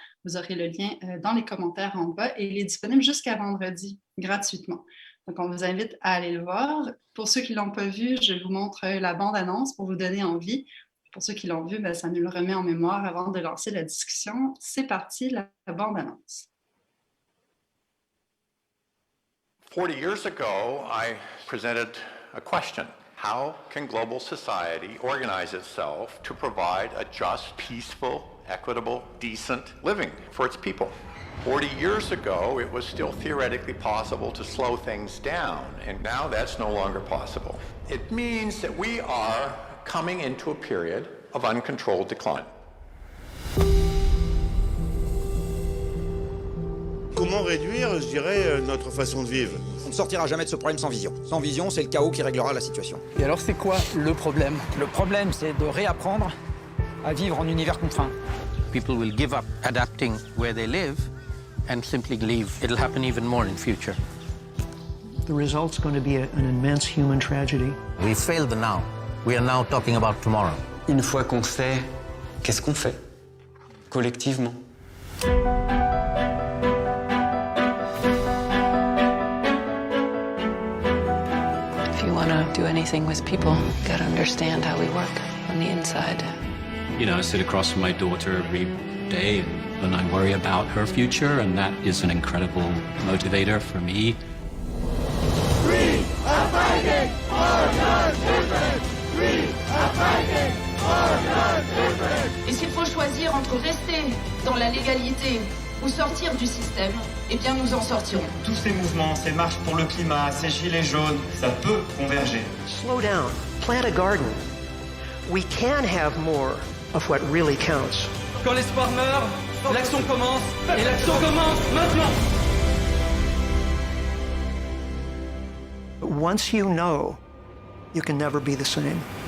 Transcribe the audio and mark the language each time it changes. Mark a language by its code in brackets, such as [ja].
[fr] Vous aurez le lien dans les commentaires en bas et il est disponible jusqu'à vendredi, gratuitement. Donc, on vous invite à aller le voir. Pour ceux qui ne l'ont pas vu, je vous montre la bande-annonce pour vous donner envie. Pour ceux qui l'ont vu, ça nous le remet en mémoire avant de lancer la discussion. C'est parti, la bande-annonce. [en] 40 years ago, I presented a question. How can global society organize itself to provide a just, peaceful, equitable, decent living for its people? 40 years ago, it was still theoretically possible to slow things down, and now that's no longer possible. It means that we are coming into a period of uncontrolled decline. [fr] Comment réduire, je dirais, notre façon de vivre? On ne sortira jamais de ce problème sans vision. Sans vision, c'est le chaos qui réglera la situation. Et alors, c'est quoi le problème? Le problème, c'est de réapprendre à vivre en univers contraint. [en] People will give up adapting where they live and simply leave. It'll happen even more in future. The result's going to be an immense human tragedy. We failed now. We are now talking about tomorrow. [fr] Une fois qu'on sait, qu'est-ce qu'on fait? Collectivement. [en] Do anything with people, you gotta understand how we work on the inside. You know, I sit across from my daughter every day and I worry about her future, and that is an incredible motivator for me. We are fighting for your children! We are fighting for your children! [fr] Et s'il faut choisir entre rester dans la légalité ou sortir du système, eh bien nous en sortirons. Tous ces mouvements, ces marches pour le climat, ces gilets jaunes, ça peut converger. [en] Slow down. Plant a garden. We can have more of what really counts. [fr] Quand l'espoir meurt, l'action commence, et l'action commence maintenant. [en] Once you know, you can never be the same.